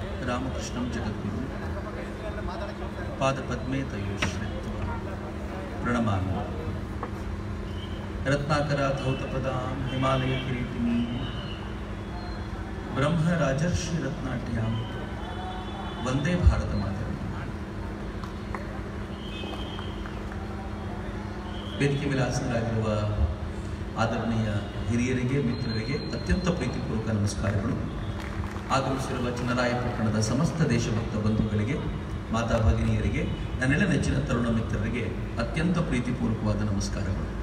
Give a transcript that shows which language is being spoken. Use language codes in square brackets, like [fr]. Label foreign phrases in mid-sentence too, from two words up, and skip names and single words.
[sa] रामकृष्णं जगद्गुरुं पादपद्मे तयोश्रित्वा प्रणमामि। रत्नाकराधौतपदां हिमालयकिरीटिनीं ब्रह्मराजर्षिरत्नाट्यां वंदे भारतमातरं। [kn] ವೇದಿಕೆ ಮೇಲೆ ಆಸೀನರಾಗಿರುವ ಆದರಣೀಯ ಹಿರಿಯರಿಗೆ, ಮಿತ್ರರಿಗೆ ಅತ್ಯಂತ ಪ್ರೀತಿಪೂರ್ವಕ ನಮಸ್ಕಾರಗಳು. ಆಗಮಿಸಿರುವ ಚನ್ನರಾಯಪಟ್ಟಣದ ಸಮಸ್ತ ದೇಶಭಕ್ತ ಬಂಧುಗಳಿಗೆ, ಮಾತಾ ಭಗಿನಿಯರಿಗೆ, ನನ್ನೆಲ್ಲ ನೆಚ್ಚಿನ ತರುಣ ಮಿತ್ರರಿಗೆ ಅತ್ಯಂತ ಪ್ರೀತಿಪೂರ್ವಕವಾದ ನಮಸ್ಕಾರಗಳು.